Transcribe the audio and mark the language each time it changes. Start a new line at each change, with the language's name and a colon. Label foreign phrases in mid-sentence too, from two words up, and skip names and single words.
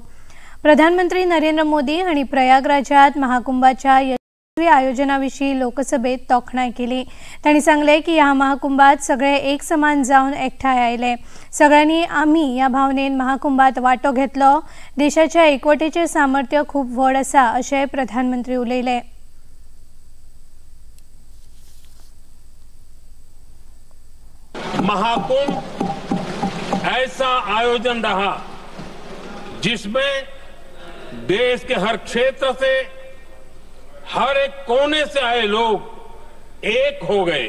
Konkani: प्रधानमंत्री नरेंद्र मोदी हांणी प्रयागराजात महाकुंभाच्या यशस्वी आयोजनाविशीं लोकसभेत तोखणाय केली. तांणी सांगले की ह्या महाकुंभात सगळे एक समान जावन एकठांय आयले. सगळ्यांनी आमी ह्या भावनेन महाकुंभात वांटो घेतलो. देशाच्या एकवटेचें सामर्थ्य खूब व्हड आसा अशें प्रधानमंत्री उलयले.
Hindi: महाकुंभ ऐसा आयोजन रहा जिसमें देश के हर क्षेत्र से, हर एक कोने से आए लोग एक हो गए.